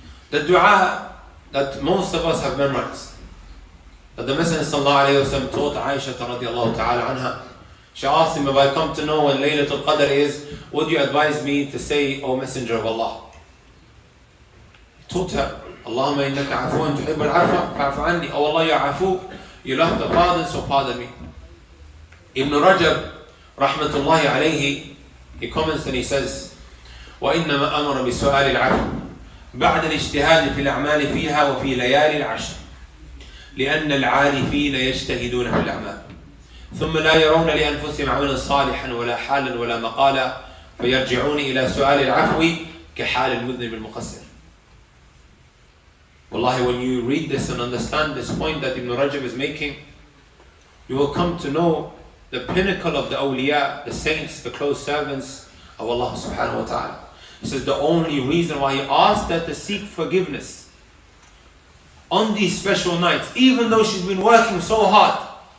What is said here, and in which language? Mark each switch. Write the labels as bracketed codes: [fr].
[en] The dua that most of us have memorized, that the Messenger sallallahu alayhi wa sallam taught Aisha radiallahu ta'ala anha. She asked him, if I come to know when Laylatul Qadr is, would you advise me to say, O Messenger of Allah? He taught her, [ar] Allahumma innaka afuwan tuhibbul afwa fa'fu anni. [en] Oh Allah, you are afu, you love to pardon, so pardon me. Ibn Rajab rahmatullahi alayhi, he comments and he says, [ar] وإنما أمر بسؤال العفو بعد الاجتهاد في الأعمال فيها وفي ليالي العشر لأن العارفين يجتهدون في الأعمال ثم لا يرون لأنفسهم عملا صالحا ولا حالا ولا مقالا فيرجعون إلى سؤال العفو كحال المذنب المقصر. [en] Wallahi, when you read this and understand this point that Ibn Rajab is making, you will come to know the pinnacle of the awliya, the saints, the close servants of Allah subhanahu wa ta'ala. He says the only reason why he asked that to seek forgiveness on these special nights, even though she's been working so hard.